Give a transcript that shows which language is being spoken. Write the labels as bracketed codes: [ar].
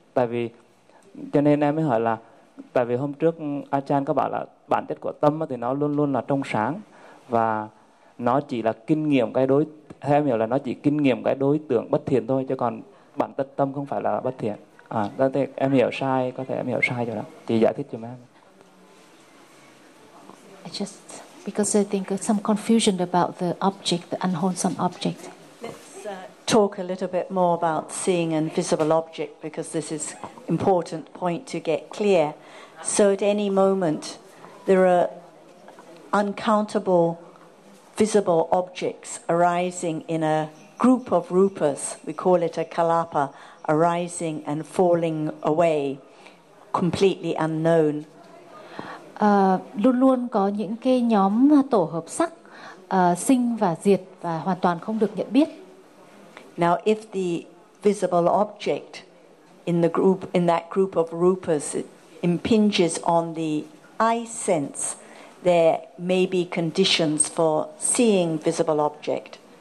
[vi] Tại vì, cho nên em mới hỏi là, tại vì hôm trước Achan có bảo là bản chất của tâm thì nó luôn luôn là trong sáng và nó chỉ là kinh nghiệm cái đối, theo em hiểu là nó chỉ kinh nghiệm cái đối tượng bất thiện thôi, chứ còn bản chất tâm không phải là bất thiện. À, em hiểu sai, có thể em hiểu sai rồi đó. Chị giải thích cho em. [en] Just because I think there's some confusion about the object, the unwholesome object. Let's talk a little bit more about seeing an invisible object, because this is an important point to get clear. So at any moment, there are uncountable visible objects arising in a group of rupas, we call it a kalapa, arising and falling away, completely unknown. [vi] Luôn luôn có những cái nhóm tổ hợp sắc sinh và diệt và hoàn toàn không được nhận biết. [en] Now if the visible object in the group, in that group of rupas, impinges on the eye sense, there may be conditions for seeing visible object.